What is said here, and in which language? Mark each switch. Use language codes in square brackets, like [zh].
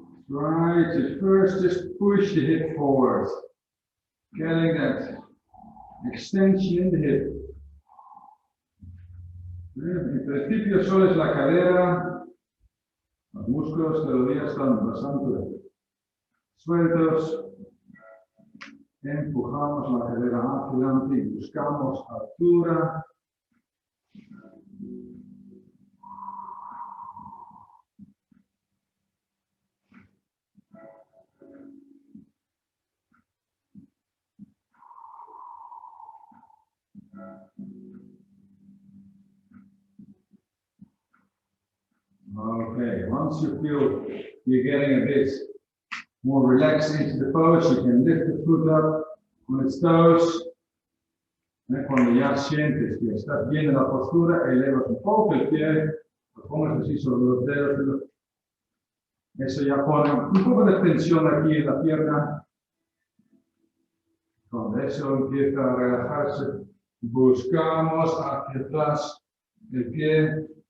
[en] Try to first just push the hip forward, getting that extension in the hip. [es] El principio solo es la cadera, los músculos de los días están bastante sueltos. Empujamos la cadera hacia adelante y buscamos altura. [en] Okay, once you feel you're getting a bit more relaxed into the pose, you can lift the foot up on its toes. [es] Cuando ya sientes que estás bien en la postura, elevas un poco el pie Pongas así sobre los dedos. Eso ya pone un poco de tensión aquí en la pierna. Cuando eso empieza a relajarse, buscamos hacia atrás el pie.